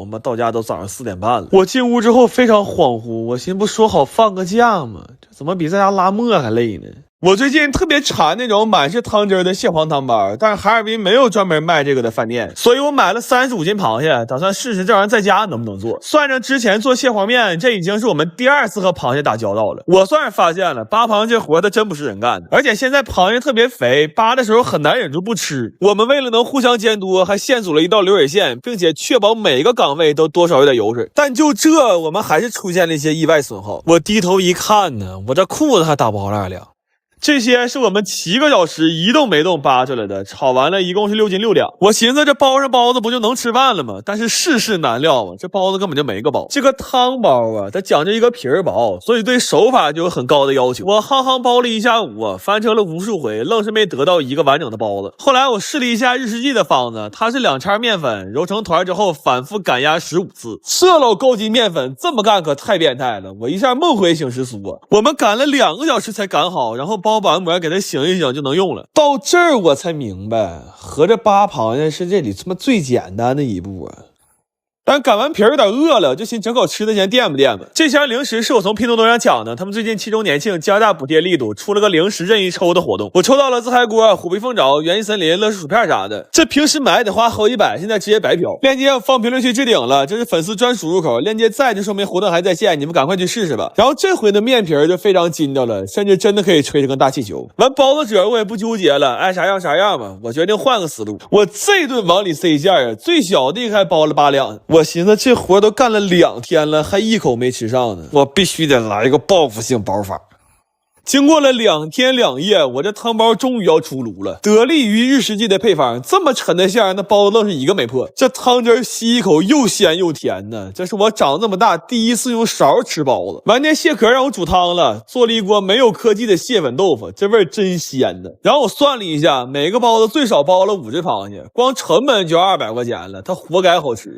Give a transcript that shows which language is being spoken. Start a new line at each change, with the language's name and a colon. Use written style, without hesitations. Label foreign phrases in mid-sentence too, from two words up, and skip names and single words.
Chinese: 媽，到家都早上4點半了。我進屋之後非常恍惚。我寻思不說好放個假嗎？這怎麼比在家拉磨還累呢？我最近特別饞那種滿是湯汁的蟹黃湯包，但是哈爾濱沒有專門賣這個的飯店，所以我買了35斤螃蟹，打算試試這玩意兒在家能不能做。算上之前做蟹黃面，這已經是我們第2次和螃蟹打交道了。我算是發現了，扒螃蟹這活它真不是人幹的，而且現在螃蟹特別肥，扒的時候很難忍住不吃。我們為了能互相監督，還現組了一道流水線，並且確保每個崗位都多少有點油水。但就這，我們還是出現了一些意外損耗。我低頭一看呢，我這褲子還打包了2兩。這些是我們7個小時一動沒動扒出來的，炒完了一共是6斤6兩。我尋思這包上包子不就能吃飯了嗎？但是世事難料啊，這包子根本就沒個包。這個湯包啊，它講究一個皮兒薄，所以對手法就有很高的要求。我夯包了一下午啊，翻車了無數回，愣是沒得到一個完整的包子。後來我試了一下日式記的方子，它是2叉麵粉揉成團之後反復擀壓15次。這老高級麵粉這麼幹可太變態了，我一下夢回醒時酥啊！我們擀了2個小時才擀好，然後包板膜給它醒一醒就能用了。到這兒我才明白，合着扒螃蟹是這裡他媽最簡單的一步啊！但擀完皮有點餓了，就寻整口吃的先墊吧墊吧。這箱零食是我從拼多多上搶的，他們最近7周年慶加大補貼力度，出了個零食任意抽的活動。我抽到了自嗨鍋、虎皮鳳爪、元气森林、乐事薯片啥的。這平時買得花好幾百，現在直接白嫖。鏈接放評論區置頂了，這是粉絲專屬入口，鏈接在就說明活動還在線，你們趕快去試試吧。然後這回的面皮就非常筋道了，甚至真的可以吹成個大氣球。完包子褶我也不糾結了，愛啥樣啥樣吧。我決定換個思路，我這頓往裡塞馅啊，最小的還包了8兩。我尋思這活都幹了2天了，還一口沒吃上呢，我必須得來一個報復性包法。經過了2天2夜，我這湯包終於要出爐了。得力於日式記的配方，這麼沉的餡，那包子愣是一個沒破。這湯汁吸一口又鮮又甜呢，這是我長這麼大第一次用勺吃包子。晚點蟹殼讓我煮湯了，做了一鍋沒有科技的蟹粉豆腐，這味兒真鮮呢。然後我算了一下，每個包子最少包了5只螃蟹，光成本就200塊錢了，它活該好吃。